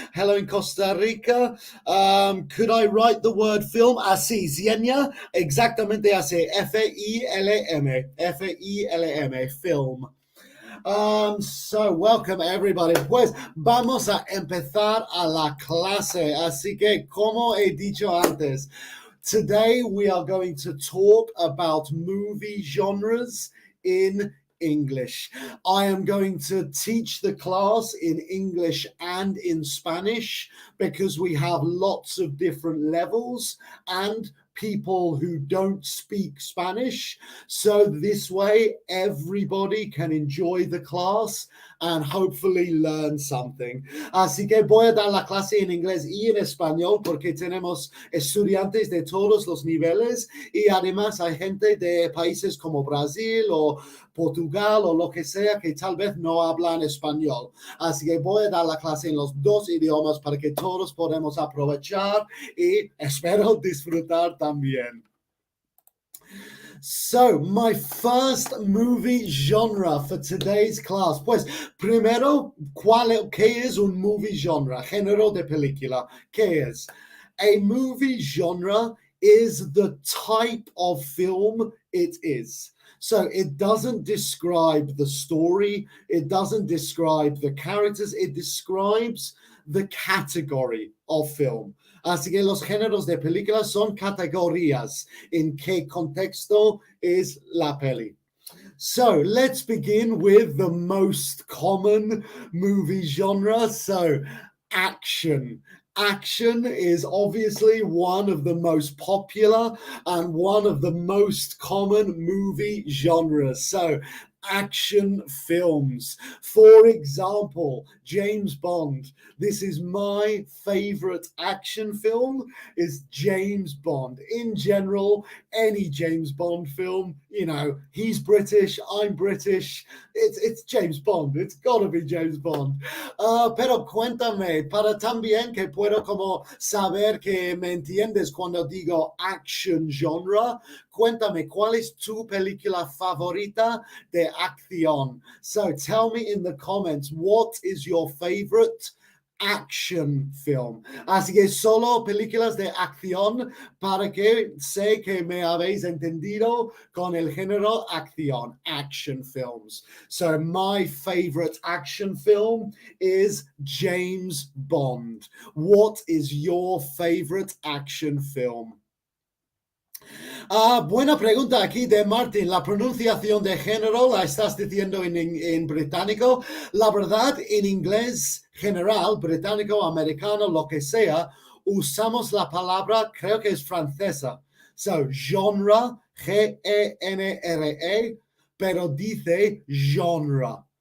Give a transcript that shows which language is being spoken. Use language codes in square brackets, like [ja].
[en] Hello in Costa Rica. Could I write the word film? [es] Así, Xenia. Exactamente así. F-I-L-M. [en] F-I-L-M. Film. So welcome everybody. [es] Pues vamos a empezar a la clase. Así que, como he dicho antes, [en] today we are going to talk about movie genres in English. I am going to teach the class in English and in Spanish because we have lots of different levels and people who don't speak Spanish. So this way, everybody can enjoy the class and hopefully learn something. [es] Así que voy a dar la clase en inglés y en español porque tenemos estudiantes de todos los niveles y además hay gente de países como Brasil o Portugal o lo que sea que tal vez no hablan español. Así que voy a dar la clase en los dos idiomas para que todos podamos aprovechar y espero disfrutar también. [en] So, my first movie genre for today's class. [es] Pues, primero, ¿qué es un movie genre? Género de película. ¿Qué es? [en] A movie genre is the type of film it is. So it doesn't describe the story, it doesn't describe the characters, it describes the category of film. [es] Así que los géneros de películas son categorías en qué contexto es la peli. [en] So let's begin with the most common movie genre. So action. Action is obviously one of the most popular and one of the most common movie genres. So action films. For example, James Bond. This is my favorite action film is James Bond. In general, any James Bond film, you know, he's British, I'm British. It's James Bond. It's got to be James Bond. [es] Pero cuéntame, para también que puedo como saber que me entiendes cuando digo action genre, cuéntame, ¿cuál es tu película favorita de acción? [en] So tell me in the comments, what is your favorite action film? [es] Así que solo películas de acción para que sé que me habéis entendido con el género acción, action films. [en] So my favorite action film is James Bond. What is your favorite action film? [es] Buena pregunta aquí de Martin. La pronunciación de género la estás diciendo en británico. La verdad, en inglés general, británico, americano, lo que sea, usamos la palabra, creo que es francesa. [en] So, genre, G-E-N-R-E, [es] pero dice [en] genre.